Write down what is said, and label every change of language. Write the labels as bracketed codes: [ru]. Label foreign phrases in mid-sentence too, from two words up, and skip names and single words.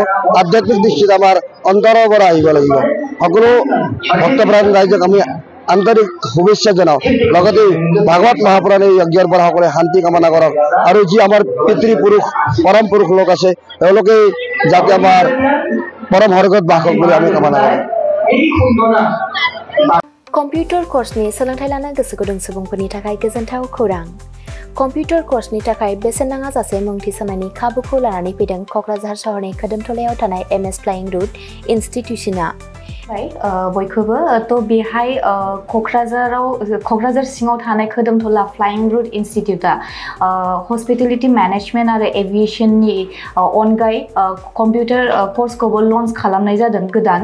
[as] আধ্যাত্মিক দৃষ্টিত আমাৰ অন্তৰৰ পৰা আহিব লাগিব। সকলো ভক্তপ্ৰাণ ৰাইজক আমি আন্তৰিক শুভেচ্ছা জনাওঁ। লগতে ভাগৱত মহাপুৰাণ এই যজ্ঞৰ পৰা সকলোৱে শান্তি কামনা কৰক আৰু যি আমাৰ পিতৃপুৰুষ পৰম পুৰুষ লোক আছে তেওঁলোকে যাতে আমাৰ পৰম স্বৰ্গত বাস কৰক বুলি আমি কামনা কৰোঁ। [en] computer course [brx] सोलोंथाय लानो गोसो गुदुं सुबुंफोरनि थाखाय गोजोनथाव खौरां। [en] computer course [brx] थाखाय बेसेन नाङा जासे मुं थिसननायनि खाबुखौ लानानै फैदों क'क्राझार सहरनि खोदोमथलायाव थानाय MS फ्लाइंग रुट इनस्टिट्यूशना। बयखौबो तो बेहाय क'क्राझार सिङाव थानाय खोदोमथला फ्लाइंग रुट इनस्टिट्यूटा [en] hospitality management [brx] आरो एविएशननि अनगायै [en] computer course [brx] लन्च खालामनाय जादों गोदान।